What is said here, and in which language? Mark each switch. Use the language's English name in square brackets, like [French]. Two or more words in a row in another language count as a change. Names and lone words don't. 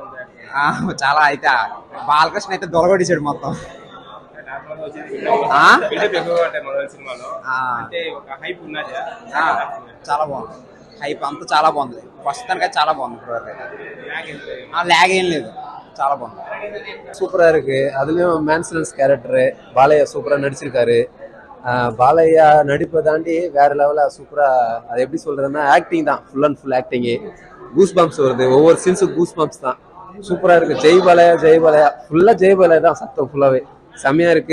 [Telugu] చాలా అయితే బాలకృష్ణ అయితే దొరగొడిచాడు మొత్తం. సినిమాలో అంటే ఒక హైప్ ఉన్నది, చాలా బాగుంది. హైప్ అంతా చాలా బాగుంది. ఫస్ట్ దానికైతే చాలా బాగుంది. ల్యాగ్ ఏం లేదు, చాలా బాగుంది. [Tamil] சூப்பரா இருக்கு. அதுலயும் [English] mansions character [Tamil] பாலையா சூப்பரா நடிச்சிருக்காரு. பாலையா நடிப்பை தாண்டி வேற லெவலா சூப்பரா, அது எப்படி சொல்றதுன்னா ஆக்டிங் தான், [English] full and full acting. goose bumps [Tamil] வருது, ஒவ்வொரு சீன்ஸும் [English] goose bumps [Tamil] தான். சூப்பரா இருக்கு. ஜெய் பாலையா ஃபுல்லா ஜெய் பாலையா தான் சத்தம் ஃபுல்லாவே செம்மையா இருக்கு.